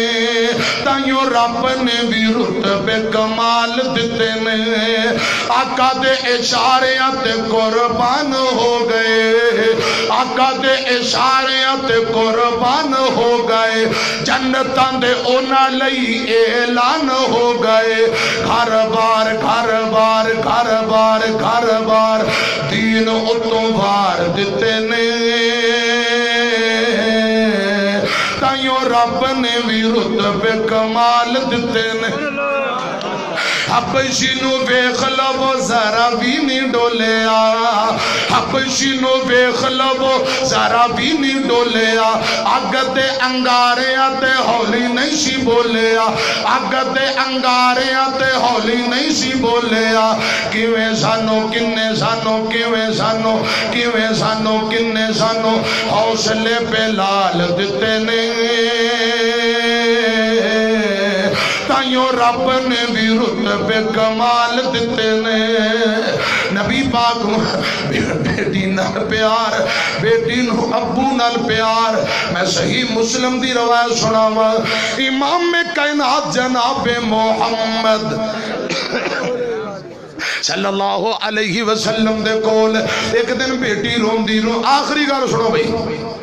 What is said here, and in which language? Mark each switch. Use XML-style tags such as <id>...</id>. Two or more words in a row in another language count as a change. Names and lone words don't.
<pa>تائیوں رب نے بھی رتبے کمال دتے نے. آقا دے اشاریاں تے قربان ہو گئے, آقا دے اشاریاں تے قربان ہو گئے. جنتاں دے انہاں لئی اعلان ہو گئے. گھر بار گھر بار گھر بار گھر بار دین اتوں بار دتے نے. تائیوں رب نے بھی رتبے کمال دتے نے. حبشی نو ویکھ لو ذرا بھی نہیں ڈولیا, حبشی نو ویکھ لو ذرا بھی نہیں ڈولیا. اگ تے انگاریاں تے ہولی نہیں سی بولیا, اگ تے انگاریاں تے ہولی نہیں سی بولیا. کیویں سانو کنے سانو کیویں سانو کیویں سانو کنے سانو حوصلے پہ لال دتے نے. تائیوں رب نے بھی رتبے کمال دیتے نے نبی پاک بیٹی نال پیار بیٹی نو ابو نال پیار میں صحیح مسلم دی روایت سناواں امام کائنات جناب محمد</pa> <ar>صلی اللہ علیہ وسلم</ar> <pa>دے کول ایک دن بیٹی روندی آخری گل سنو بھئی</pa>